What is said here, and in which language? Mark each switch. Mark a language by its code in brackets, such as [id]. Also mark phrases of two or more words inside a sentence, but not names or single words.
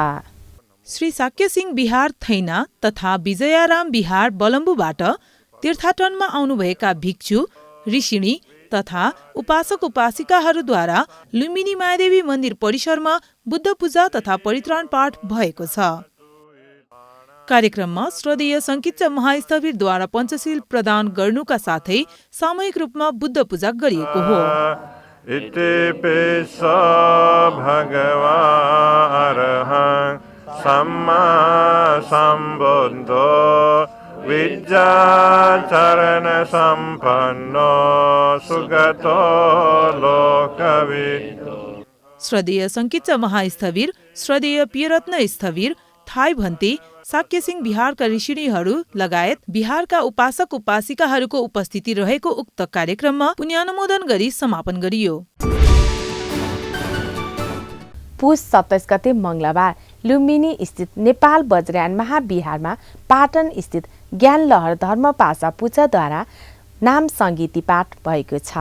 [ne] श्री शाक्यसिंह विहार थैना तथा विजयाराम विहार बलम्बुबाट तीर्थाटनमा आउनुभएका भिक्षु ऋषिणी तथा उपासक उपासिकाहरूद्वारा लुम्बिनी मायादेवी मन्दिर परिसरमा बुद्ध पूजा तथा परित्राण पाठ भएको छ। कार्यक्रममा श्रद्धेय सङ्कीर्च महास्थविरद्वारा पञ्चशील प्रदान गर्नुका साथै सामूहिक रूपमा बुद्ध पूजा गरिएको हो। [pi] सम्मा सम्बुद्धो विद्याचरण सम्पन्नो सुगतो लोकविदो। [ne] श्रद्धेय सङ्कीर्च महास्थविर, श्रद्धेय पियरत्न स्थविर, थाई भन्ते, शाक्यसिंह विहारका ऋषिणीहरू लगायत बिहारका उपासक उपासिकाहरूको उपस्थिति रहेको उक्त कार्यक्रममा पुण्यानुमोदन गरी समापन गरियो। पुस 27 गते मङ्गलबार लुम्बिनी स्थित नेपाल वज्रयान महाविहारमा पाटन स्थित ज्ञानलहर धर्मपाशा पुच्छद्वारा नाम सङ्गीति पाठ भएको छ।